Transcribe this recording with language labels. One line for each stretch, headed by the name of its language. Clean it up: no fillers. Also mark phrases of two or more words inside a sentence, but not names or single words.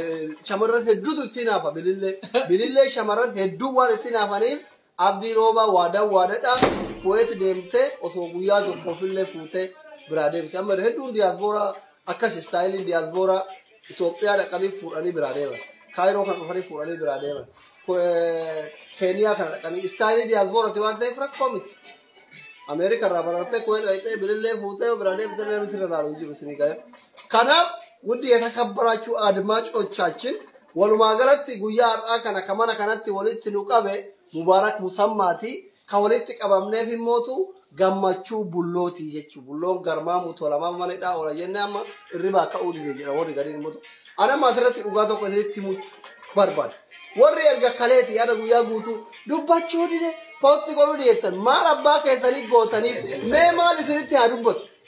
Oromo: Shamarran hedduutu itti naafa bilillee shamarran hedduu waan itti naafaniif abdii roobaa waadaadha Kuwait deemtee osoo guyyaa tokko ofillee fuutee biraa deemte amma hedduun diyaasbooraa akkas istaayiliin diyaasbooraa Itoophiyaa dhaqanii fuudhanii biraa deeman. Kaayiroo kan dhufanii fuudhanii biraa deeman. Keeniyaa kana dhaqanii istaayilii diyaasbooraati waan ta'eef rakkoo miti. Ameerikaa irraa barattee Kuwait dhaqxee bilillee fuutee biraa deemtee namni sirra laalu hin jiru isinii galee. Kanaaf wundi
Amharic: የተከበራችሁ አድማጮቻችን
Oromo: walumaa galatti guyyaa har'aa kana kamana kanatti walitti nu qabe Mubaarak Musammaati kan walitti qabamneef immootu gammachuu bullooti jechuudha. Bulloon garmaamu tolamaa malee oola jennee amma irribaa ka'uu dide jedha warri gadiin immootu. Ana asirratti dhugaa tokko isinitti himuun barbaada. Warri erga kaleeti yaada guyyaa guutuu dubbachuu dide poosti godhuu dhiyeessan maal abbaa keessanii gootanii mee maal isinitti haa dubbatu.